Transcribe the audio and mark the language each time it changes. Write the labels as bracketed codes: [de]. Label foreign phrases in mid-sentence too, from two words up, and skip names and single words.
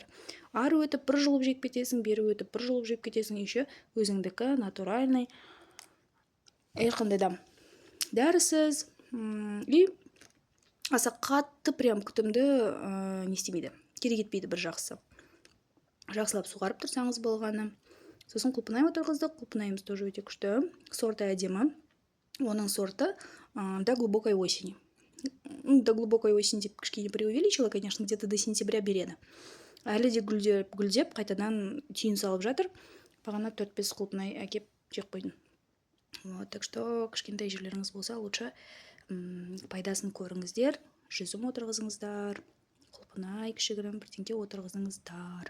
[kk] Ары өтіп бір жұлып жеп кетесің, бері өтіп бір жұлып жеп кетесің, еще өзіңдікі натуральный, ешқандай да дәрісіз и аса қатты прям күтімді не істемейді, керек етпейді бір жақсы. Жақсылап суғарып тұрсаңыз болғаны. Сосын құлпынай отырғыздық, құлпынайымыз тоже өте күшті, сорты әдемі. Оның сорты [ru] до глубокой осени. До глубокой осени [kk] деп кішкене [ru] преувеличила, конечно, где-то до сентября береді. [kk] Әлі де гүлдеп, қайтадан түйін салып жатыр. Бағана 4-5 құлпынай әкеп жеп қойдым. [ru] Так что [kk] кішкентай жерлеріңіз болса, лучше пайдасын көріңіздер, жүзім отырғызыңыздар, құлпынай кішігірім бірдеңке отырғызыңыздар.